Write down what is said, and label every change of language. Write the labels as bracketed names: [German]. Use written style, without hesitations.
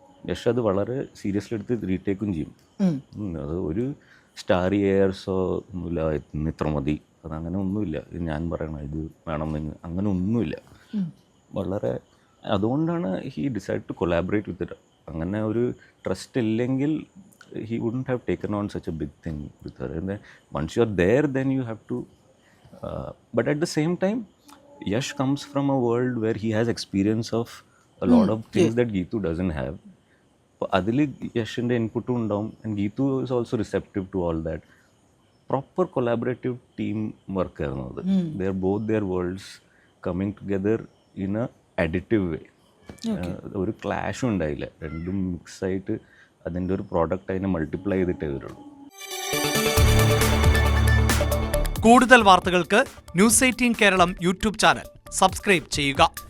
[Malayalam] യഷ് അത് വളരെ സീരിയസ്ലി എടുത്ത് റീടേക്കും ചെയ്യും. അത് ഒരു സ്റ്റാറി എയർസോ ഒന്നുമില്ല, ഇത്ര മതി, അതങ്ങനെ ഒന്നുമില്ല. ഞാൻ പറയണം ഇത് വേണമെന്ന്, അങ്ങനെ ഒന്നുമില്ല. വളരെ അതുകൊണ്ടാണ് [English] He decide to collaborate with it. [Malayalam] അങ്ങനെ ഒരു ട്രസ്റ്റ് ഇല്ലെങ്കിൽ [English] He wouldn't have taken on such a big thing with her. And once you are there then you have to. But at the same time, Yash comes from a world where he has experience of a lot of things that Geetu doesn't have. [Malayalam] അതിൽ യഷിൻ്റെ ഇൻപുട്ടും ഉണ്ടാവും. And Geethu [English] is also receptive to all that. Proper collaborative team work [Malayalam] ആയിരുന്നു അത്. [English] They are both their worlds coming together in a additive way. [Malayalam] ഒരു ക്ലാഷും ഉണ്ടായില്ല. രണ്ടും മിക്സായിട്ട് അതിൻ്റെ ഒരു പ്രോഡക്റ്റ് അതിനെ മൾട്ടിപ്ലൈ ചെയ്തിട്ടേ വരുള്ളൂ. കൂടുതൽ വാർത്തകൾക്ക് News 18 Keralam YouTube channel subscribe ചെയ്യുക.